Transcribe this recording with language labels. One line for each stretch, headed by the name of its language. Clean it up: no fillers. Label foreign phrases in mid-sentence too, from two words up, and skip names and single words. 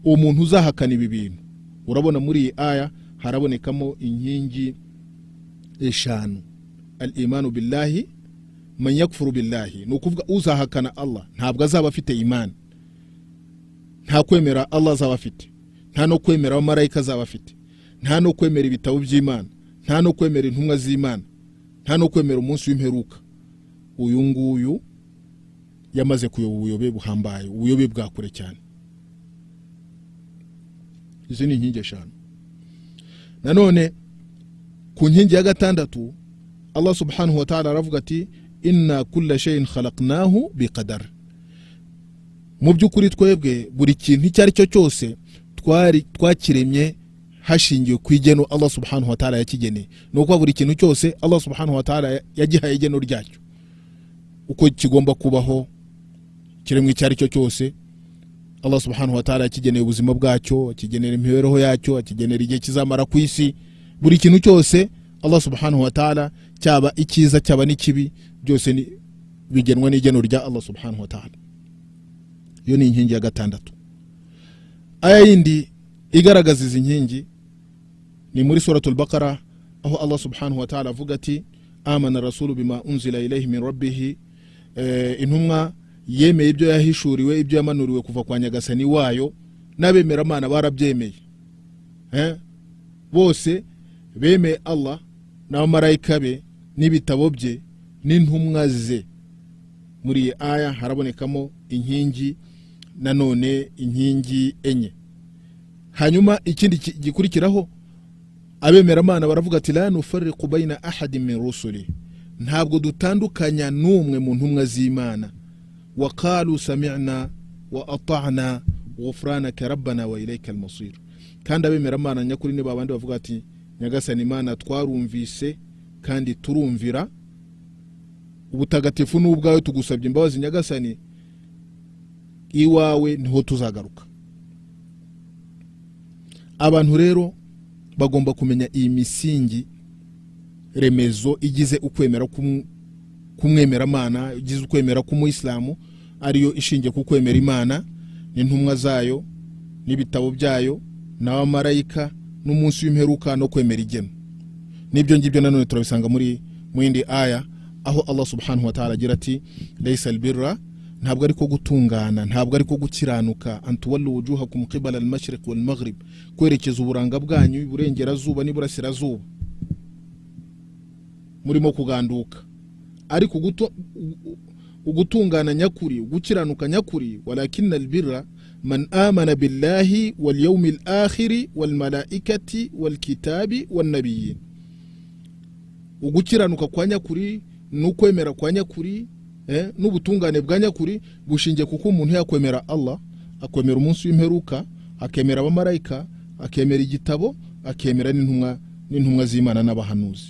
Kinyarwanda: umuntu uzahakana ibi bintu. Urabona muri iyi aya harabonekamo inkingi eshanu.
Arabic: الإيمان بالله من يكفر بالله,
Kinyarwanda: ni ukuvuga uzahakana Allah ntabwo azaba afite imani, nta kwemera Allah azaba afite, nta no kwemera abamarayika azaba afite, nta no kwemera ibitabo by'Imana, nta no kwemera intumwa z'Imana, nta no kwemera umunsi w'imperuka. Uyu nguyu yamaze kuyoba ubuyobe buhambaye, ubuyobe bwa kure cyane. Izi ni inkingi eshanu. Nanone ku nkingi ya gatandatu
Arabic: الله سبحانه وتعالى
Kinyarwanda: aravuga ati
Arabic: إنا كل شيء خلقناه بقدر.
Kinyarwanda: Mu by'ukuri twebwe buri kintu icyo ari cyo cyose twakiremye hashingiye ku igeno
Arabic: الله سبحانه وتعالى
Kinyarwanda: yakigeneye. Nuko buri kintu cyose
Arabic: الله سبحانه وتعالى
Kinyarwanda: yagihaye igeno ryacyo, uko kigomba kubaho. Kiremwe icyo ari cyo cyose
Arabic: الله سبحانه وتعالى
Kinyarwanda: yakigeneye ubuzima bwacyo, akigenera imibereho yacyo, akigenera igihe kizamara ku isi. Buri kintu cyose
Arabic: الله سبحانه وتعالى,
Kinyarwanda: cyaba ikiza cyaba n'ikibi, byose bigenwa n'igeno rya
Arabic: الله سبحانه وتعالى.
Kinyarwanda: Iyo ni inkingi ya gatandatu. Aya yindi igaragaza izi nkingi ni muri suratul Baqara, aho
Arabic: الله سبحانه وتعالى
Kinyarwanda: avuga ati
Arabic: آمن الرسول بما أنزل إليه من ربه,
Kinyarwanda: intumwa yemeye ibyo yahishuriwe, ibyo yamanuriwe kuva kwa Nyagasani wayo, n'abemera Imana barabyemeye. Bose bemeye Allah n'abamarayika be n'ibitabo bye n'intumwa ze. Muri iyi aya harabonekamo inkingi, nanone inkingi enye. Hanyuma ikindi gikurikiraho, abemera Imana baravuga ati
Arabic: لا نفرق بين أحد من رسله,
Kinyarwanda: ntabwo dutandukanya n'umwe mu ntumwa z'Imana.
Arabic: وقالوا سمعنا وأطعنا غفرانك ربنا وإليك المصير.
Kinyarwanda: kandi abemera Imana nyakuri ni babandi bavuga ati Nyagasani Imana twarumvise kandi turumvira, ubutagatifu n'ubwawe tugusabye imbabazi Nyagasani, iwawe niho tuzagaruka. Abantu rero bagomba kumenya iyi misingi remezo igize ukwemera kumwemera Imana, igize ukwemera k'umuislamu, ariyo ishingiye ku kwemera Imana n'intumwa zayo n'ibitabo byayo n'abamarayika n'umunsi w'imperuka no kwemera igeno. Nibyo ngibyo nanone turabisanga muri mwindi aya, aho
Arabic: الله سبحانه وتعالى
Kinyarwanda: agira ati
Arabic: ليس البر,
Kinyarwanda: ntabwo ariko gutungana, ntabwo ariko gukiranuka,
Arabic: أن تولوا وجوهكم قبل المشرق والمغرب,
Kinyarwanda: kwerekeza uburanga bwanyu iburengerazuba n'iburasirazuba murimo kuganduka. Ariko ugutungana nyakuri, gukiranuka nyakuri,
Arabic: ولكن البر من آمن بالله واليوم الآخر والملائكة والكتاب والنبيين.
Kinyarwanda: Ugukiranuka kwa nyakuri n'ukwemera kwa nyakuri, n'ubutungane bwa nyakuri bushingiye kuko umuntu yakwemera Allah, akwemera umunsi w'imperuka, akemera abamarayika, akemera igitabo, akemera n'intumwa z'Imana n'abahanuzi.